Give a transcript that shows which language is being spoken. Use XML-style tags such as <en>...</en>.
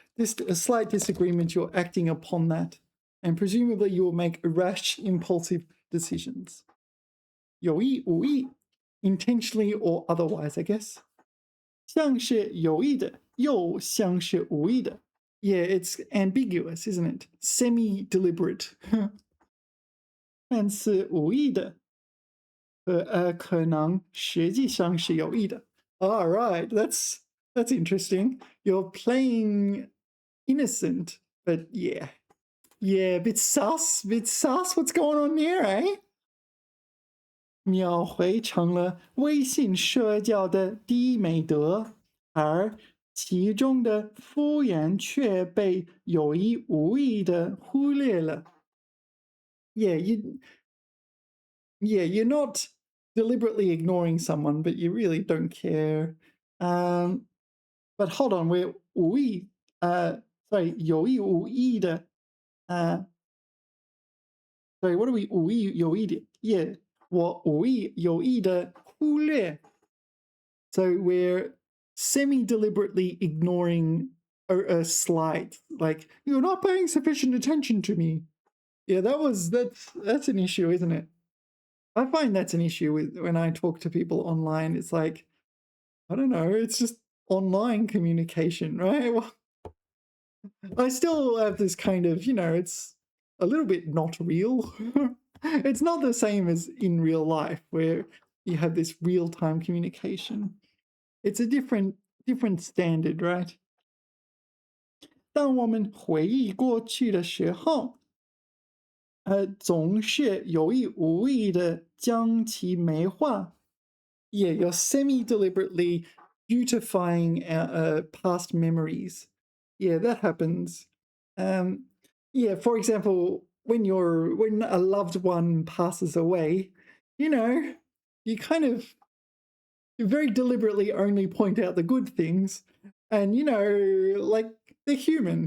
<en>A slight disagreement, you're acting upon that, and presumably you will make rash, impulsive decisions. 有意无意 intentionally or otherwise, I guess.</en> <zh>像是有意的，又像是无意的。</zh> <en>Yeah, it's ambiguous, isn't it? Semi-deliberate.</en> <zh>看似无意的，可能实际上是有意的。</zh> <en>All right, that's interesting. You're playing innocent, but yeah, bit sus. What's going on there, eh?</en> <zh>秒回成了微信社交的低美德，而其中的敷衍却被有意无意的忽略了。</zh> <en>Yeah, you're not deliberately ignoring someone, but you really don't care. But hold on, we're 无意, sorry, 有意无意的, sorry, what are we 无意有意的? Yeah,</en> <zh>我无意有意的忽略.</zh> <en>So we're semi-deliberately ignoring a slight, like, you're not paying sufficient attention to me. Yeah, that's an issue, isn't it? I find that's an issue with when I talk to people online. It's like, I don't know, it's just online communication, right? Well, I still have this kind of, it's a little bit not real. It's not the same as in real life where you have this real-time communication. It's a different standard, right?</en> <zh>当我们回忆过去的时候，总是有意无意的将其美化。</zh> <en>Yeah, you're semi-deliberately beautifying past memories. Yeah, that happens. Yeah, for example, when a loved one passes away, you kind of very deliberately only point out the good things, and like they're human.</en>